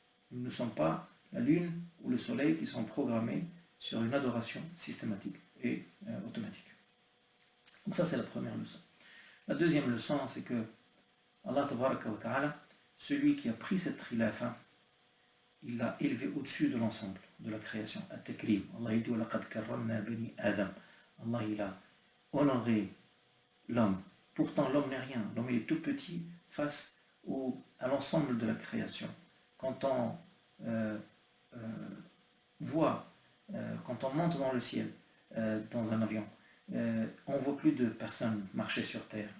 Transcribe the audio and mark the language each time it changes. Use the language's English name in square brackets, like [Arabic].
[French] Nous ne sommes pas la lune ou le soleil qui sont programmés sur une adoration systématique et automatique. Donc ça c'est la première leçon. La deuxième leçon, c'est que Allah tabaraka wa ta'ala, celui qui a pris cette khilafa, il l'a élevé au-dessus de l'ensemble de la création. At-takrim. Allah dit [Arabic] وَلَقَدْ كَرَّمْنَا بَنِي آدَمَ. [French] Allah il a honoré l'homme. Pourtant l'homme n'est rien. L'homme il est tout petit face à l'ensemble de la création. Quand on voit, quand on monte dans le ciel, dans un avion, on ne voit plus de personnes marcher sur Terre.